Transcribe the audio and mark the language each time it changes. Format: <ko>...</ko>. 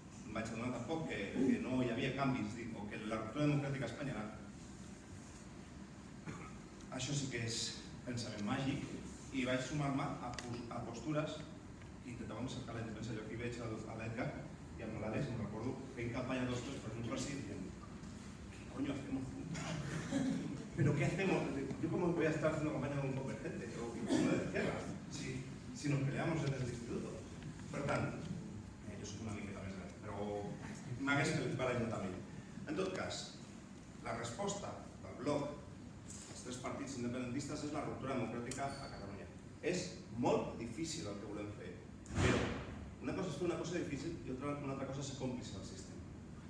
<ca>Em vaig adonar tampoc que no hi havia canvis, o que la ruptura democràtica a Espanya era... Això sí que és pensament màgic, i vaig sumar-me a postures que intentàvem cercar la independència. Jo aquí veig l'Edgar i amb l'Àlex, em recordo fent campanya d'ostres per un partit dient</ca> <es>¿qué coño hacemos juntos? ¿Pero qué hacemos? Yo como voy a estar haciendo campaña con un convergente o con una de izquierda si nos peleamos en el instituto.</es> <ca>Per tant, jo soc una miqueta més gran, però m'hagués barallat també. En tot cas, la resposta del bloc dels tres partits independentistes és la ruptura democràtica a Catalunya. És molt difícil el que volem fer, però una cosa és fer una cosa difícil i una altra cosa és ser còmplice del sistema.</ca>